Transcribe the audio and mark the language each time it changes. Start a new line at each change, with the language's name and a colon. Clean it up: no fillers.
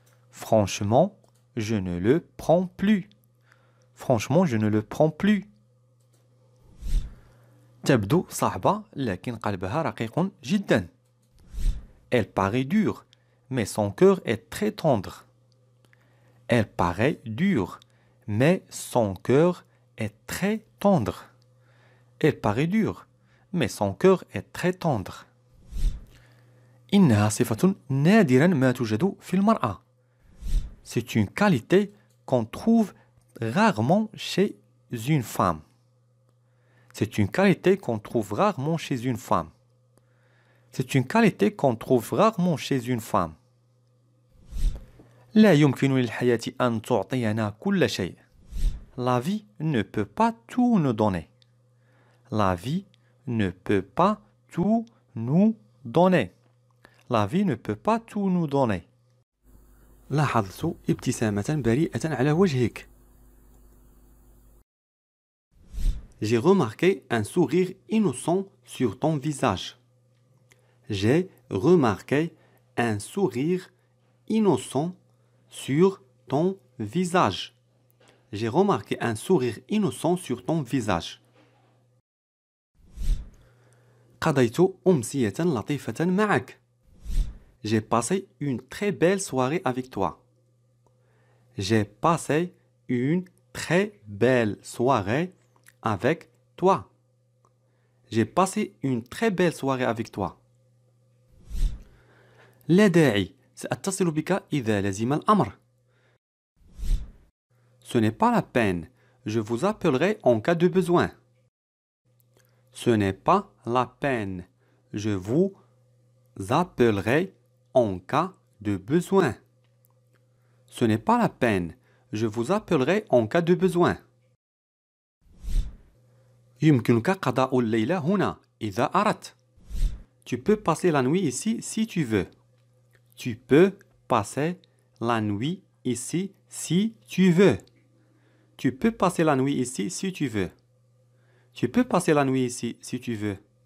French: Franchement, je ne le prends plus. Franchement, je ne le prends plus.
Arabic: تبدو صعبة لكن قلبها رقيق جدا.
French: Elle paraît dure, mais son cœur est très tendre. Elle paraît dure, mais son cœur est très tendre. Elle paraît dure, mais son cœur est très tendre.
Arabic: إنها صفة نادرا ما توجد في المرأة.
French: C'est une qualité qu'on trouve rarement chez une femme. C'est une qualité qu'on trouve rarement chez une femme. C'est une qualité qu'on trouve rarement chez une femme.
Arabic: لا يمكن للحياة أن تعطينا كل شيء.
French: La vie ne peut pas tout nous donner. La vie ne peut pas tout nous donner. La vie ne peut pas tout nous donner.
Arabic: لاحظت ابتسامة بريئة على وجهك.
French: J'ai remarqué un sourire innocent sur ton visage. J'ai remarqué un sourire innocent sur ton visage. J'ai remarqué un sourire innocent sur ton visage.
Arabic: قضيت أمسية لطيفة معك.
French: J'ai passé une très belle soirée avec toi. J'ai passé une très belle soirée avec toi. J'ai passé une très belle soirée avec toi.
Arabic: لا داعي، سأتصل بك إذا لزم الأمر.
French: Ce n'est pas la peine, je vous appellerai en cas de besoin. Ce n'est pas la peine, je vous appellerai en cas de besoin. Ce n'est pas la peine, je vous appellerai en cas de besoin.
Arabic: يمكنك قضاء الليلة هنا إذا أردت.
French: Tu peux passer la nuit ici si tu veux. Tu peux passer la nuit ici si tu veux. Tu peux passer la nuit ici si tu veux. Tu peux passer la nuit ici si tu veux.